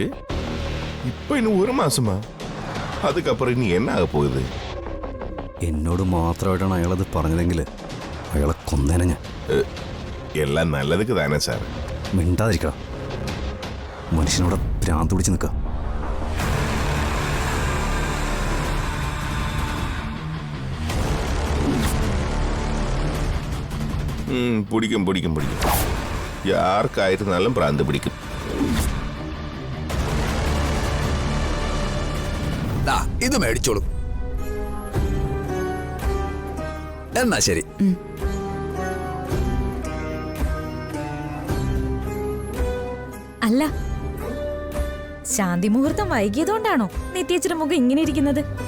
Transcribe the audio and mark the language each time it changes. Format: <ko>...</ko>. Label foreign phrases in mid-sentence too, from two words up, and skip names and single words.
<ta>இப்ப இன்னும் 1 மாசமா? அதுக்கப்புறம் இனி என்ன ஆக போகுது?</ta> <ml>എന്നോട് മാത്രമായിട്ടാണ് അയാളത് പറഞ്ഞതെങ്കിൽ അയാളെ കൊന്നേനെ ഞാൻ.</ml> <ta>எல்லாம் நல்லதுக்கு தானே சார்.</ta> <ml>മിണ്ടാതിരിക്കണം. മനുഷ്യനോട് ഭ്രാന്ത് പിടിച്ച് നിൽക്കുക.</ml> <ta>பிடிக்கும் பிடிக்கும் பிடிக்கும். யாருக்காயிருந்தாலும் பிராந்து பிடிக்கும்.</ta> <ml>ഇത് മേടിച്ചോളൂ. എന്നാ ശരി. അല്ല, ശാന്തി മുഹൂർത്തം വൈകിയതുകൊണ്ടാണോ നിത്യേച്ചിയുടെ മുഖം ഇങ്ങനെ ഇരിക്കുന്നത്?</ml>